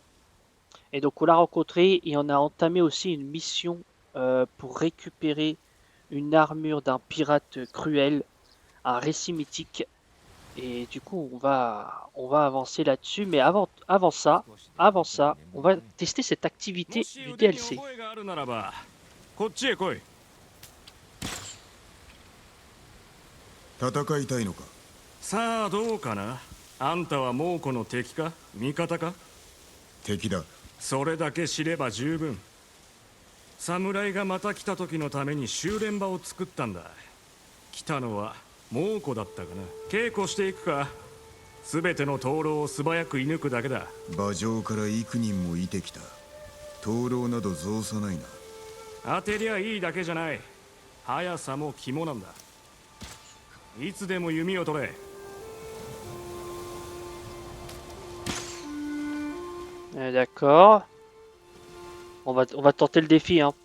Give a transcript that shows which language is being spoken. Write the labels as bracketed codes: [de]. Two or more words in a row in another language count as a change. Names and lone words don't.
[fr] Et donc on l'a rencontré et on a entamé aussi une mission pour récupérer une armure d'un pirate cruel, un récit mythique. Et du coup, on va avancer là-dessus. Mais avant ça, on va tester cette activité du DLC. [ja] こっちへ来い。戦いたいのか。さあどうかな。あんたは猛虎の敵か味方か。敵だ。それだけ知れば十分。侍がまた来た時のために修練場を作ったんだ。来たのは猛虎だったかな。稽古していくか。全ての灯籠を素早く射抜くだけだ。馬上から幾人もいてきた。灯籠など造さないな。当てりゃいいだけじゃない。速さも肝なんだ。いつでも弓を取れ。 [fr] D'accord. On va tenter le défi, hein.